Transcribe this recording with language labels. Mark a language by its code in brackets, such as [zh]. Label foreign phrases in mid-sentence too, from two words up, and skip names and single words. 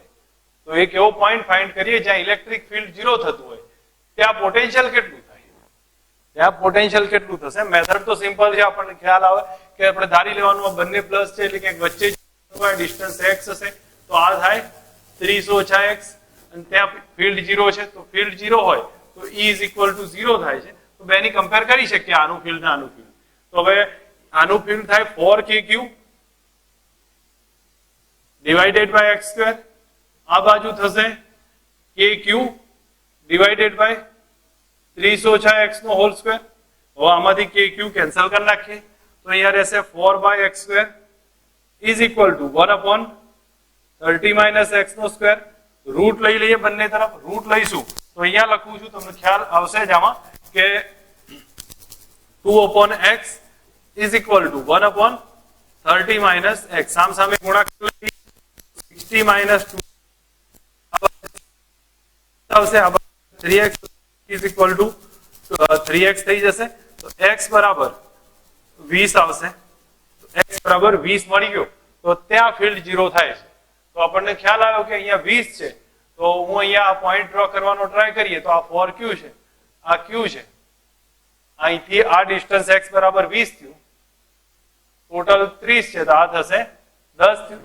[gu] તો એક એવો [en] point find [gu] કરીએ જ્યાં [en] electric field [gu] 0 થતું હોય ત્યાં પોટેન્શિયલ કેટલું થાય, ત્યાં પોટેન્શિયલ કેટલું થશે. મેથડ તો સિમ્પલ છે, આપણને ખ્યાલ આવે કે આપણે ધારી લેવાનું બંને પ્લસ છે એટલે કે વચ્ચે ડિસ્ટન્સ x હશે તો આ થાય 30 ઓછા x અને ત્યાં ફિલ્ડ 0 છે તો ફિલ્ડ 0 હોય તો [en] E is equal to 0 [gu] થાય છે. તો બેની કમ્પેર કરી શકીએ આનું ફિલ્ડ ને આનું ફિલ્ડ. તો હવે આનું ફિલ્ડ થાય [en] 4KQ divided by x square. [gu] આ બાજુ થશે [en] KQ divided by 30 [gu] ઓછા x નો [en] whole square. [gu] હવે આમાંથી KQ કેન્સલ કરી નાખીએ તો અહીંયા રહેશે [en] 4 by x square is equal to 1 upon 30 minus x [gu] નો સ્ક્વેર. રૂટ લઈ લઈએ બંને તરફ. રૂટ લઈશું તો અહીંયા લખું છું, તમને ખ્યાલ આવશે જ આમાં કે [en] 2 upon x is equal to 1 upon 30 minus x. [gu] સામ સામે ગુણાકાર લઈએ [en] 60 minus 2 [gu] આવશે. [en] 3x is equal to 3x [gu] થઈ જશે તો x બરાબર 20 આવશે. x બરાબર 20 મળી ગયો તો ત્યાં ફિલ્ડ 0 થાય છે. તો આપણને ખ્યાલ આવ્યો કે અહીંયા 20 છે તો હું અહીંયા આ [en] point draw [gu] કરવાનો ટ્રાય કરીએ તો આ 4Q છે, આ Q છે, અહીંથી આ ડિસ્ટન્સ x બરાબર 20 થયું, ટોટલ 30 છે તો આ થશે 10 થયું.